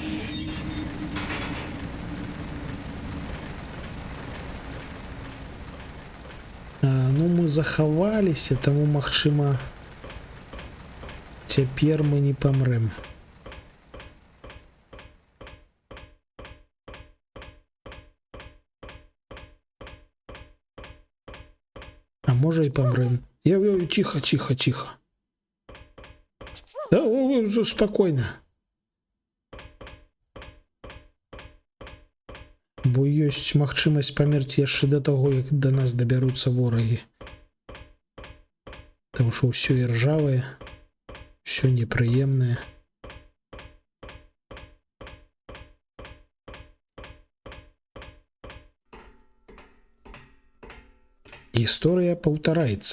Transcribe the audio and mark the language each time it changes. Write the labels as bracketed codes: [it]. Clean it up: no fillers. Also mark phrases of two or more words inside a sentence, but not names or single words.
[be] Ну, мы захаваліся, таму, магчыма, цяпер мы не памрэм. А можа і памрэм. [ru] Тихо, тихо, тихо. Да, спокойно. [be] Бо ёсць магчымасць памерці яшчэ да таго, як да нас дабяруцца ворагі. Таму што ўсё іржавае, ўсё непрыемнае. Гісторыя паўтараецца.